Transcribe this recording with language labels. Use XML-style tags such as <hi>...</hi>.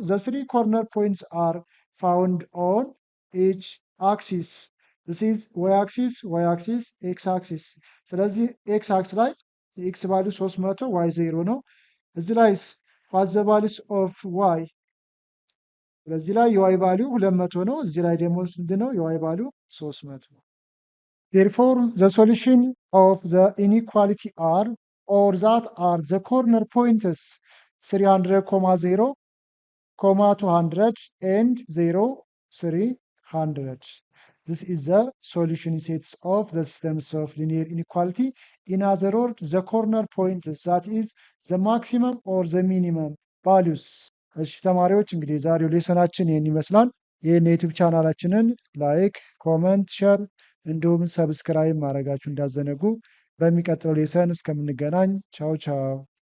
<en>ዘ 3 ኮርነር ፖይንትስ አር ፋውንድ ኦን ኢች አክሲስ። ዲስ ኢዝ ዋይ አክሲስ፣ ዋይ አክሲስ፣ ኤክስ አክሲስ።</en> <am>ስለዚህ ኤክስ አክሲስ ላይ ኤክስ ቫልዩ 300 ዋይ 0 ነው።</am> <en>እዚህ ላይ ዋት ዘ ቫልዩስ ኦፍ ዋይ፣</en> <am>ስለዚህ ላይ የዋይ ቫልዩ 200 ነው። እዚህ ላይ ደግሞ ምንድን ነው? የዋይ ቫልዩ 300 ነው።</am> <en>Therefore, the solution of the inequality are or that are the corner points 300, 0, 200 and 0, 300. 100. This is the solution sets of the systems of linear inequality. In other words, the corner points, that is the maximum or the minimum values.</en> <am>እሺ ተማሪዎች እንግዲህ ዛሬው ሌሰናችን ይህን ይመስላል። ይህን የዩቲዩብ ቻናላችንን ላይክ፣ ኮመንት፣ ሸር እንዲሁም ሰብስክራይብ ማድረጋችሁ እንዳዘነጉ። በሚቀጥለው ሌሰን እስከምንገናኝ ቻው ቻው።</am>